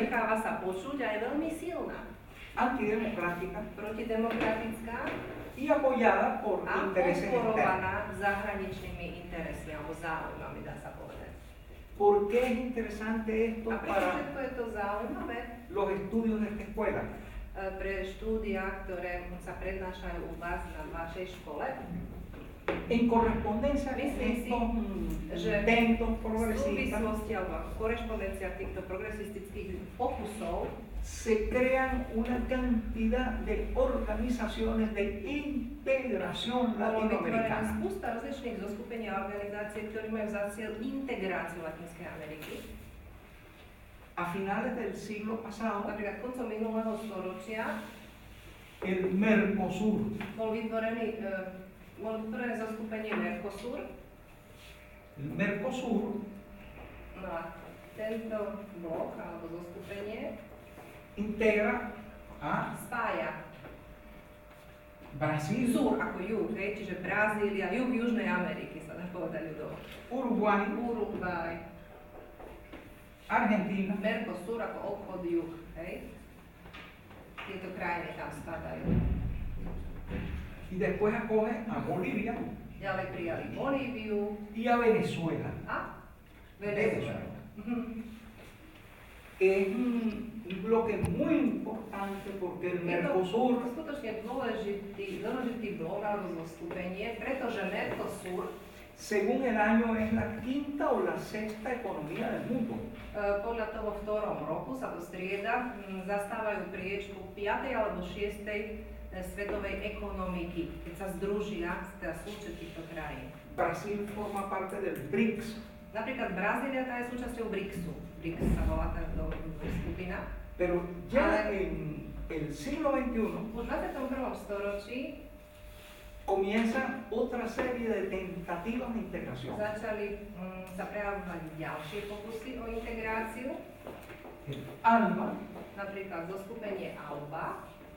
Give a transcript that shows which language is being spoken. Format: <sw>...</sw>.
<sk>necháva sa počuť a je veľmi silná.</sk> <es>antidemocrática</es> <sk>Protidemokratická</sk> <es>y apoyada por</es> <sk>a</sk> <es>intereses externos.</es> <sk>podporovaná zahraničnými interesmi alebo záujmami, dá sa povedať.</sk> <es>¿Por qué es interesante esto</es> <sk>A prečo</sk> <es>para</es> <sk>všetko je to zaujímavé?</sk> <es>los estudios de esta escuela?</es> <sk>Pre štúdia, ktoré sa prednášajú u vás na vašej škole,</sk> <es>En correspondencia con</es> <sk>Myslím si,</sk> <es>estos</es> <sk>že</sk> <es>intentos</es> <sk>v</sk> <es>progresistas</es> <sk>súvislosti alebo v korešpondenciách týchto progresistických pokusov</sk> <es>se crean una cantidad de organizaciones de integración</es> <sk>bolo vytvorená</sk> <es>latinoamericana.</es> <sk>spústa rozličných zoskupení a organizácií, ktorí majú za cieľ integráciu Latinskej Ameriky.</sk> <es>A finales del siglo pasado,</es> <sk>Napríklad koncom minulého storočia</sk> <es>el Mercosur,</es> <sk>bolo vytvorené zoskupenie Mercosur.</sk> <es>el Mercosur</es> <sk>No a tento blok alebo zoskupenie</sk> <es>integra a</es> <sk>spája</sk> <es>Brasil,</es> <sk>Sur ako juh, hej, čiže Brazília, juh Južnej Ameriky sa dá povedať ľudovo.</sk> <es>Uruguay,</es> <sk>Uruguay,</sk> <es>Argentina,</es> <sk>Mercosur ako obchod juh, hej. Tieto krajiny tam spadajú.</sk> <es>y después acoge a Bolivia</es> <sk>Ďalej prijali Bolíviu</sk> <es>y a Venezuela.</es> <sk>a Venezuelu.</sk> <es>Es un bloque muy importante porque el</es> <sk>Je to</sk> <es>Mercosur</es> <sk>skutočne dôležitý blok alebo zoskupenie, pretože Mercosur</sk> <es>según el año es la quinta o la sexta economía del mundo.</es> <sk>podľa toho, v ktorom roku sa to strieda, zastávajú priečku 5. alebo 6. svetovej ekonomiky, keď sa združia teda súčet týchto krajín.</sk> <es>Brasil forma parte del BRICS,</es> <sk>Napríklad Brazília, tá je súčasťou BRICSu. BRICS sa volá táto skupina.</sk> <es>pero ya en el siglo XXI</es> <sk>Už v 21. storočí</sk> <es>comienza otra serie de tentativas de integración.</es> <sk>začali sa prejavovať ďalšie pokusy o integráciu,</sk> <es>El ALBA,</es> <sk>napríklad zoskupenie ALBA,</sk>